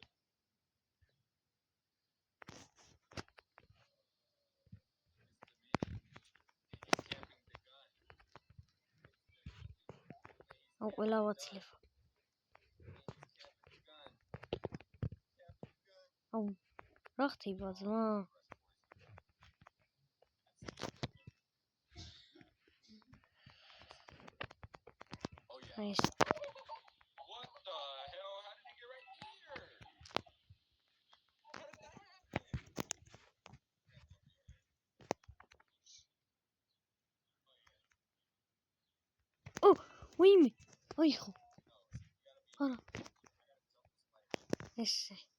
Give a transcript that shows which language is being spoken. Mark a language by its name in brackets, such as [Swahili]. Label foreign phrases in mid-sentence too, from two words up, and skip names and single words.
[Georgian] აუ ყველა ვაცლებ. აუ რა ხდება ძმა? აი [English] What the hell? How did he get right here? [Georgian] ვიმე. აი ხო. არა. ესე.